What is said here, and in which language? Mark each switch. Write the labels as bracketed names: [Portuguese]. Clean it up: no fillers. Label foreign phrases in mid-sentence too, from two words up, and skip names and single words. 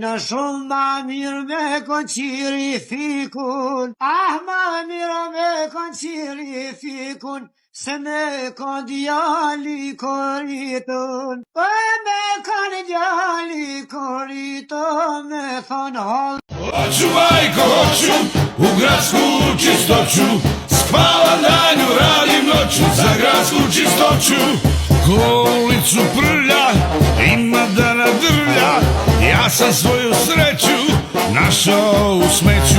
[Albanian] Në shumë ma mirë me konqiri fikun. Ah, ma mirë me konqiri fikun. Se me kon djali koritun. Me kon djali koritun. Me thon hol. [Serbian] Hoću majko, hoću u gradsku čistoću. Spavam danju, radim noću za gradsku čistoću. Ko ulicu prlja, ima da nadrlja. Ja sam svoju sreću našao u smeću.